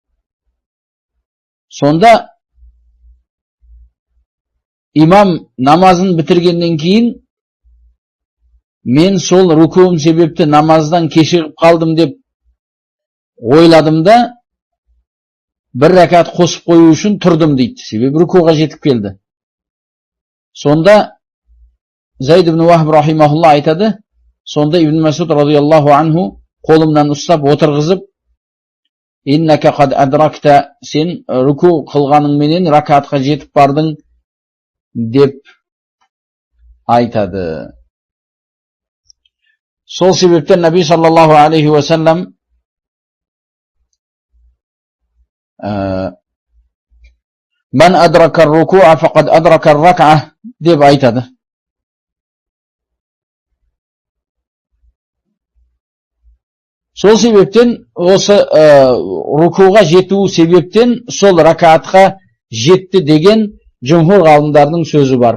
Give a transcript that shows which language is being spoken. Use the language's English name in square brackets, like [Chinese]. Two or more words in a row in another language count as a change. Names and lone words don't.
[Kazakh] Сонда имам намазын бітіргеннен кейін мен сол рукуым себепті намаздан кешігіп қалдым деп ойладым да бір ракат қосып қою үшін тұрдым дейді. Себебі рукуға жетіп келді. Сонда Зайд ибн Вахб рахимахулла айтады, сонда Ибн Масуд [Arabic] رضي الله عنه [Kazakh] қолымнан ұстап отырғызып, [Arabic] إنك قد أدركت, [Kazakh] сен руку қылғаның менен ракатқа жетіп бардың деп айтады. Сол себептен Наби [Arabic] صلى الله عليه وسلم من أدرك الركوع فقد أدرك الركعة [Kazakh] деп айтады. Сол себептен осы рукуға жету себептен сол ракатқа жетті деген жумхур ғалымдардың сөзі бар.